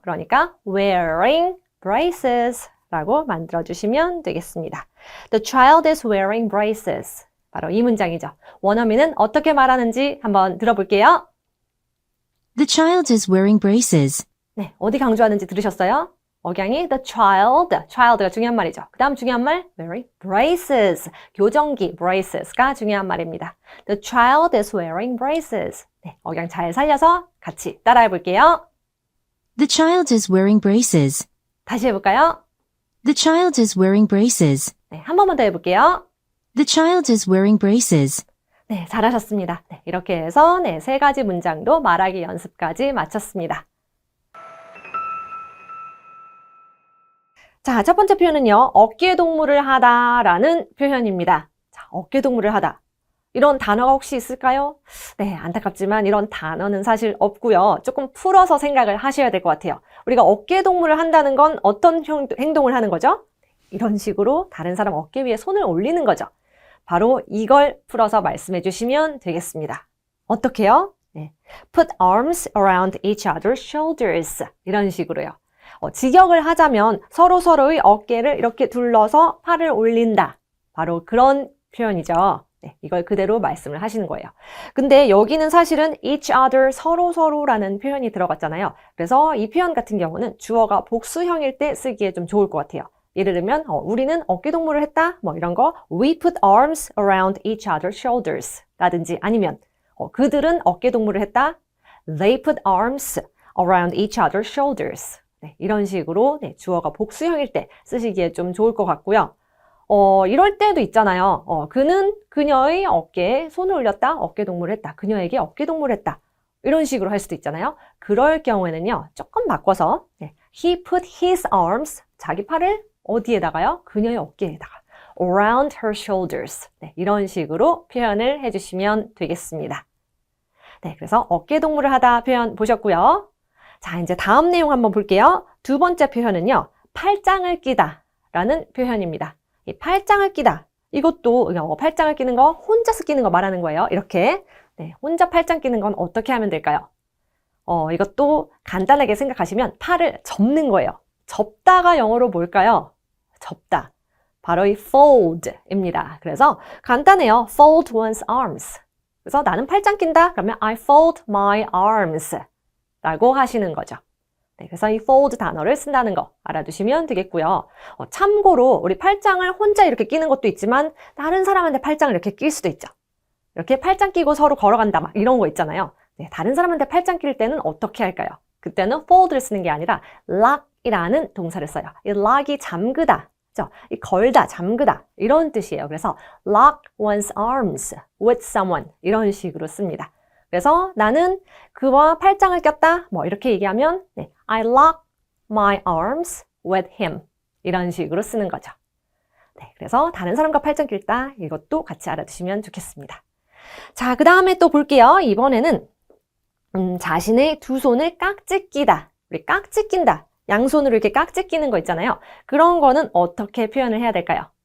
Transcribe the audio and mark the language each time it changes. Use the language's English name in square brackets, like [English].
[Korean] 그러니까 [English] wearing braces [Korean] 라고 만들어주시면 되겠습니다. [English] The child is wearing braces. [Korean] 바로 이 문장이죠. 원어민은 어떻게 말하는지 한번 들어볼게요. [English] The child is wearing braces. [Korean] 네, 어디 강조하는지 들으셨어요? 억양이 the child가 중요한 말이죠. 그 다음 중요한 말, [English] wearing braces, [Korean] 교정기 braces가 중요한 말입니다. [English] The child is wearing braces. [Korean] 네, 억양 잘 살려서 같이 따라해 볼게요. [English] The child is wearing braces. [Korean] 다시 해볼까요? [English] The child is wearing braces. [Korean] 네, 한 번만 더 해볼게요. [English] The child is wearing braces. [Korean] 네, 잘하셨습니다. 네, 이렇게 해서 네, 세 가지 문장도 말하기 연습까지 마쳤습니다. 자, 첫 번째 표현은요. 어깨동무를 하다라는 표현입니다. 자, 어깨동무를 하다. 이런 단어가 혹시 있을까요? 네, 안타깝지만 이런 단어는 사실 없고요. 조금 풀어서 생각을 하셔야 될 것 같아요. 우리가 어깨동무를 한다는 건 어떤 행동을 하는 거죠? 이런 식으로 다른 사람 어깨 위에 손을 올리는 거죠. 바로 이걸 풀어서 말씀해 주시면 되겠습니다. 어떻게요? 네. [English] Put arms around each other's shoulders. [Korean] 이런 식으로요. 직역을 하자면 서로서로의 어깨를 이렇게 둘러서 팔을 올린다. 바로 그런 표현이죠. 네, 이걸 그대로 말씀을 하시는 거예요. 근데 여기는 사실은 each other, 서로서로라는 표현이 들어갔잖아요. 그래서 이 표현 같은 경우는 주어가 복수형일 때 쓰기에 좀 좋을 것 같아요. 예를 들면 우리는 어깨동무를 했다. 뭐 이런 거 [English] We put arms around each other's shoulders [Korean] 라든지 아니면 그들은 어깨동무를 했다. [English] They put arms around each other's shoulders. [Korean] 네, 이런 식으로 네, 주어가 복수형일 때 쓰시기에 좀 좋을 것 같고요. 이럴 때도 있잖아요. 그는 그녀의 어깨에 손을 올렸다. 어깨동무를 했다. 그녀에게 어깨동무를 했다. 이런 식으로 할 수도 있잖아요. 그럴 경우에는요. 조금 바꿔서 네, [English] He put his arms, [Korean] 자기 팔을 어디에다가요? 그녀의 어깨에다가 [English] around her shoulders. [Korean] 네, 이런 식으로 표현을 해주시면 되겠습니다. 네, 그래서 어깨동무를 하다 표현 보셨고요. 자, 이제 다음 내용 한번 볼게요. 두 번째 표현은요. 팔짱을 끼다 라는 표현입니다. 이 팔짱을 끼다. 이것도 팔짱을 끼는 거 혼자서 끼는 거 말하는 거예요. 이렇게 네, 혼자 팔짱 끼는 건 어떻게 하면 될까요? 이것도 간단하게 생각하시면 팔을 접는 거예요. 접다가 영어로 뭘까요? 접다. 바로 이 fold입니다. 그래서 간단해요. [English] fold one's arms. [Korean] 그래서 나는 팔짱 낀다. 그러면 [English] I fold my arms [Korean] 라고 하시는 거죠. 네, 그래서 이 fold 단어를 쓴다는 거 알아두시면 되겠고요. 참고로 우리 팔짱을 혼자 이렇게 끼는 것도 있지만 다른 사람한테 팔짱을 이렇게 낄 수도 있죠. 이렇게 팔짱 끼고 서로 걸어간다 막 이런 거 있잖아요. 네, 다른 사람한테 팔짱 낄 때는 어떻게 할까요? 그때는 fold를 쓰는 게 아니라 lock이라는 동사를 써요. 이 lock이 잠그다, 그렇죠? 이 걸다, 잠그다 이런 뜻이에요. 그래서 [English] lock one's arms with someone [Korean] 이런 식으로 씁니다. 그래서 나는 그와 팔짱을 꼈다. 뭐 이렇게 얘기하면 네, [English] I lock my arms with him. [Korean] 이런 식으로 쓰는 거죠. 네, 그래서 다른 사람과 팔짱 낄다. 이것도 같이 알아두시면 좋겠습니다. 자, 그 다음에 또 볼게요. 이번에는 자신의 두 손을 깍지 끼다. 우리 깍지 낀다. 양손으로 이렇게 깍지 끼는 거 있잖아요. 그런 거는 어떻게 표현을 해야 될까요?